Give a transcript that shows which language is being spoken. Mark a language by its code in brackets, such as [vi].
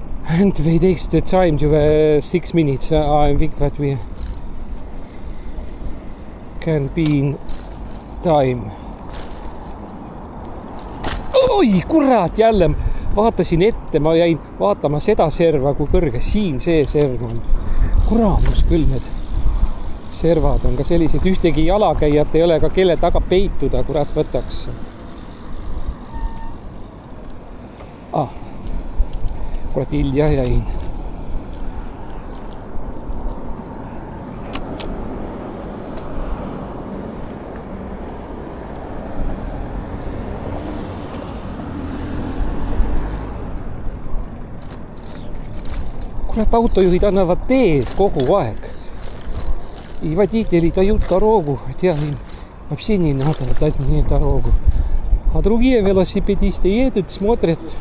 [en] And we take the time to 6 minutes. I think that we can be in time. [et] Oi, kurat, jälle vaatasin ette, ma jäin vaatama seda serva, kui kõrge siin see serv on. Kuramus küll, need servad on ka sellised, ühtegi jalakäijat ei ole ka kelle taga peituda, kurat võtaks. Kurat, hilja jäin. Kurat, autojuhid annavad teed kogu aeg. [ru] И водители дают дорогу, хотя им вообще не надо дать мне дорогу. А другие велосипедисты едут, смотрят.